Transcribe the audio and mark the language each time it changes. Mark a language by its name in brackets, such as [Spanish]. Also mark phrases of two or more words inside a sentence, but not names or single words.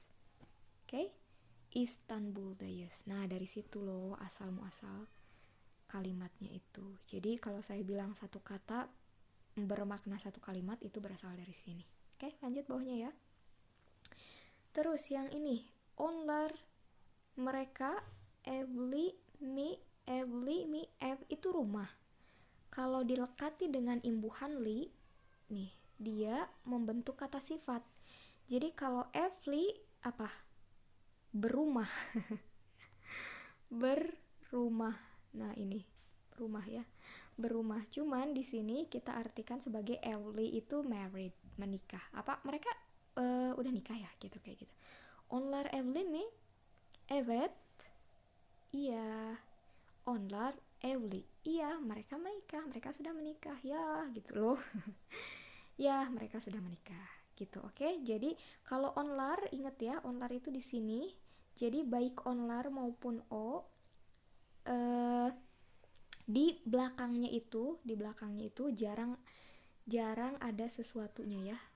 [Indonesian] Oke? Istanbul'dayız. Nah, dari situ loh asal muasal kalimatnya itu. Jadi kalau saya bilang satu kata bermakna satu kalimat, itu berasal dari sini. Oke, lanjut bawahnya ya. Terus yang ini, onlar, mereka, [Turkish] evli, mi, [Indonesian] itu rumah. Kalau dilekati dengan imbuhan li, nih, dia membentuk kata sifat. Jadi kalau evli apa? Berumah. Berumah. Nah, ini rumah ya. Berumah. Cuman di sini kita artikan sebagai evli itu married, menikah. Apa mereka udah nikah ya, gitu kayak gitu. [Turkish] Onlar evli mi? Evet. Iya. Onlar evli. [Indonesian] Iya, mereka menikah. Mereka sudah menikah. Ya, gitu loh. Ya, mereka sudah menikah. Gitu, oke? Jadi kalau onlar, ingat ya, onlar itu di sini. Jadi baik onlar maupun o, di belakangnya itu jarang ada sesuatunya ya.